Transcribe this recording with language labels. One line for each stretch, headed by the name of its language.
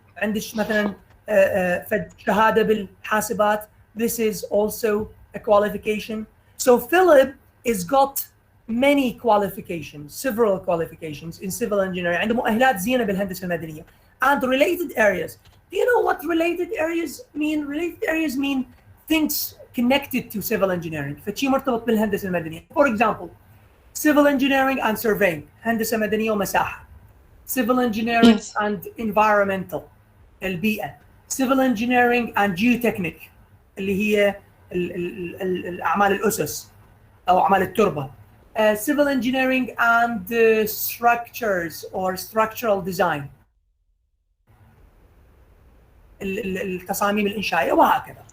Arabic: عندك مثلا شهادة بالحاسبات.
English: This is also a qualification. So Philip is got many qualifications, several qualifications in civil engineering.
Arabic: عنده مؤهلات زينة بالهندسة المدنية.
English: And related areas. Do you know what related areas mean? Related areas mean things connected to civil engineering.
Arabic: فشي مرتبط بالهندسة المدنية.
English: For example, civil engineering and surveying.
Arabic: هندسة مدنية ومساحة.
English: Civil engineering and environmental.
Arabic: البيئة.
English: Civil engineering and geotechnic.
Arabic: اللي هي الأعمال الأسس أو أعمال التربة.
English: Civil engineering and structures or structural design.
Arabic: التصاميم الإنشائية وهكذا.